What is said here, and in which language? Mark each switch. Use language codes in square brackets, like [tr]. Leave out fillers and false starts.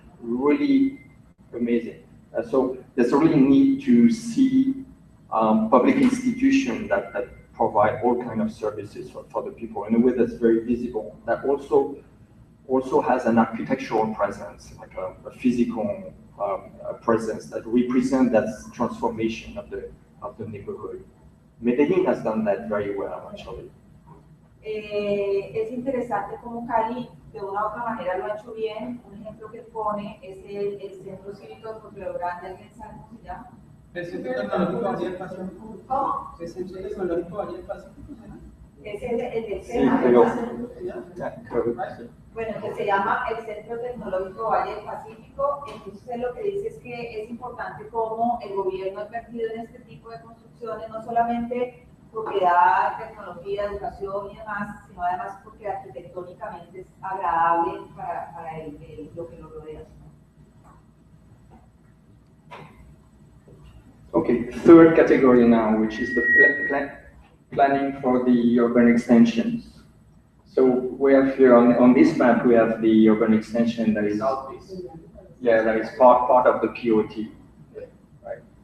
[en] Really amazing. So there's a really need to see public institutions that provide all kinds of services for the people in a way that's very visible. That also has an architectural presence, like a physical presence that represents that transformation of the neighborhood. Medellín has done that very well, actually. [es] Es interesante cómo Cali de una u otra manera lo ha hecho bien. Un ejemplo que pone es el centro cívico de Puerto Grande. ¿Alguien sabe cómo se llama? El Centro Tecnológico Valle del Pacífico. ¿Cómo? El Centro Tecnológico Valle del Pacífico, ¿no? Es el del Sí, SENA, pero ¿verdad? Bueno, que se llama el Centro Tecnológico Valle del Pacífico. Entonces lo que dice es que es importante cómo el gobierno ha invertido en este tipo de construcciones, no solamente porque da tecnología, educación y demás, sino además porque arquitectónicamente es agradable para lo que lo rodea. [en] Okay, third category now, which is the planning for the urban extensions. So we have here on this map, we have the urban extension that is that is part of the POT, right?